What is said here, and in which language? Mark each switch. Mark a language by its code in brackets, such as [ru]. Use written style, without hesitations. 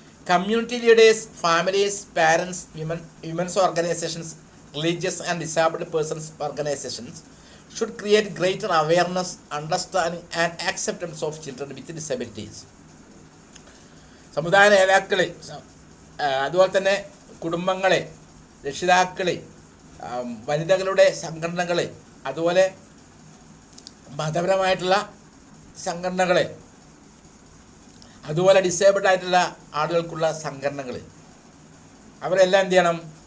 [en] Community leaders, families, parents, women's organisations, religious and disabled persons organisations should create greater awareness, understanding and acceptance of children with disabilities. [ml] സമുദായ നേതാക്കൾ, അതുപോലെ തന്നെ കുടുംബങ്ങളെ, രക്ഷിതാക്കൾ, വനിതകളുടെ സംഘടനകൾ, അതുപോലെ മതപരമായിട്ടുള്ള സംഘടനകൾ, അതുപോലെ ഡിസേബിൾഡ് ആയിട്ടുള്ള ആളുകൾക്കുള്ള സംഘടനകൾ, അവരെല്ലാം എന്ത് ചെയ്യണം?